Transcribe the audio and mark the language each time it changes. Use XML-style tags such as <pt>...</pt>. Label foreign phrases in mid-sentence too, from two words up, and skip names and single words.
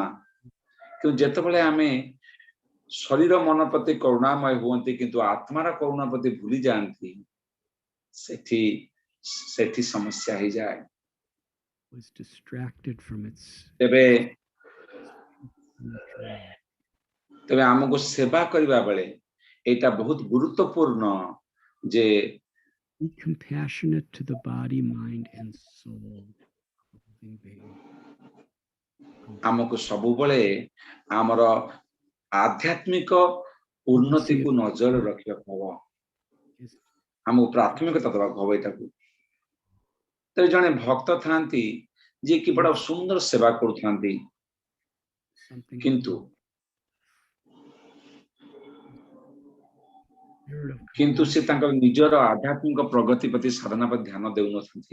<or>କିନ୍ତୁ ଯେତେବେଳେ ଆମେ ଶରୀର ମନ ପ୍ରତି କରୁଣାମୟ ହୁଅନ୍ତି କିନ୍ତୁ ଆତ୍ମାର କରୁଣା ପ୍ରତି ଭୁଲି ଯାଆନ୍ତି ସେଠି ସମସ୍ୟା ହେଇଯାଏ। ତେବେ ଆମକୁ ସେବା କରିବା ବେଳେ ଏଇଟା ବହୁତ ଗୁରୁତ୍ୱପୂର୍ଣ୍ଣ ଯେ</or> <en>be compassionate to the body, mind and soul.</en> <or>ଆମକୁ ସବୁବେଳେ ଆମର ଆଧ୍ୟାତ୍ମିକ ଉନ୍ନତିକୁ ନଜରରେ ରଖିବାକୁ ହବ। ଆମକୁ ପ୍ରାଥମିକତା ଦେବାକୁ ହବ ଏଇଟାକୁ। ତେବେ ଜଣେ ଭକ୍ତ ଥାନ୍ତି ଯିଏ କି ବଡ ସୁନ୍ଦର ସେବା କରୁଥାନ୍ତି କିନ୍ତୁ ସେ ତାଙ୍କର ନିଜର ଆଧ୍ୟାତ୍ମିକ ପ୍ରଗତି ପ୍ରତି ସାଧନା ପ୍ରତି ଧ୍ୟାନ ଦେଉନଥାନ୍ତି।</or>